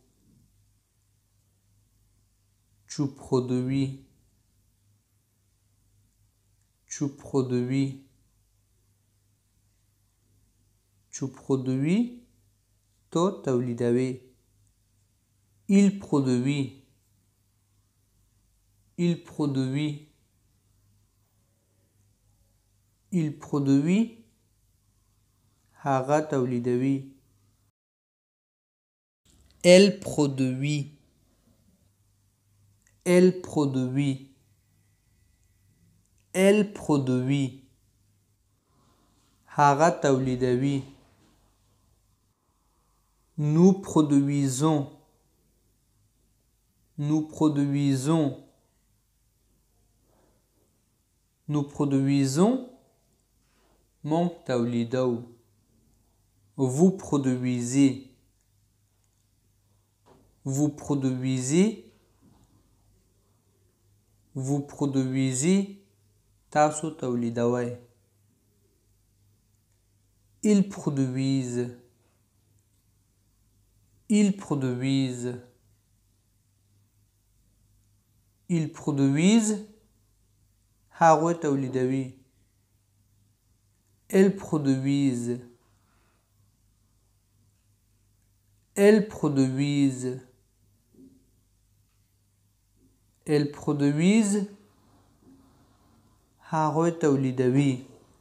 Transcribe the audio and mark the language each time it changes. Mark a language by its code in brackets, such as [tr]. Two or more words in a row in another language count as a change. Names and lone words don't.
[fr] tu produis tu produis tu produis [ps] تو تولیدوي. [fr] il produit il produit il produit [ps] هغه تولیدوي. [fr] elle produit elle produit elle produit [ps] هغه تولیدوي. [fr] nous produisons nous produisons nous produisons [ps] مونږ تولیدوو. [fr] vous produisez vous produisez vous produisez [ps] تاسو تولیدوئ. [fr] ils produisent ils produisent ils produisent [ps] هغوی تولیدوي. [fr] elles produisent elles produisent elles produisent [ps] هغوی تولیدوي.